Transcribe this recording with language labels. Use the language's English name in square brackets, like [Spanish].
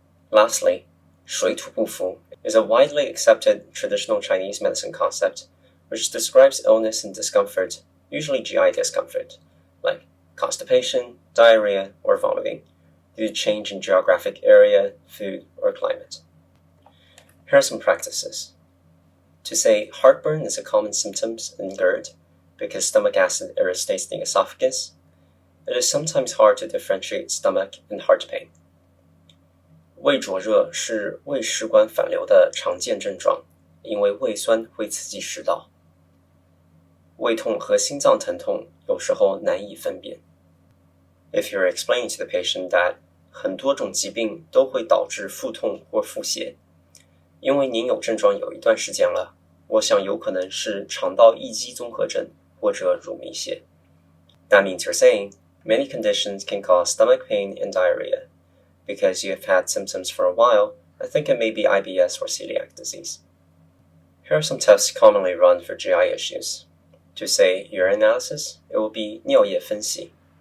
[English] Lastly, 水土不服 is a widely accepted traditional Chinese medicine concept which describes illness and discomfort, usually GI discomfort, like constipation, diarrhea, or vomiting, due to change in geographic area, food, or climate. Here are some practices. To say heartburn is a common symptom in GERD because stomach acid irritates the esophagus, it is sometimes hard to differentiate stomach and heart pain. [Chinese] 胃灼热是胃食管反流的常见症状，因为胃酸会刺激食道。胃痛和心脏疼痛有时候难以分辨。 [English] If you're explaining to the patient that [Chinese] 很多种疾病都会导致腹痛或腹泻，因为您有症状有一段时间了，我想有可能是肠道易激综合症或者乳糜泻。 [English] That means you're saying many conditions can cause stomach pain and diarrhea. Because you have had symptoms for a while, I think it may be IBS or celiac disease. Here are some tests commonly run for GI issues. To say urine analysis, it will be 尿液分析.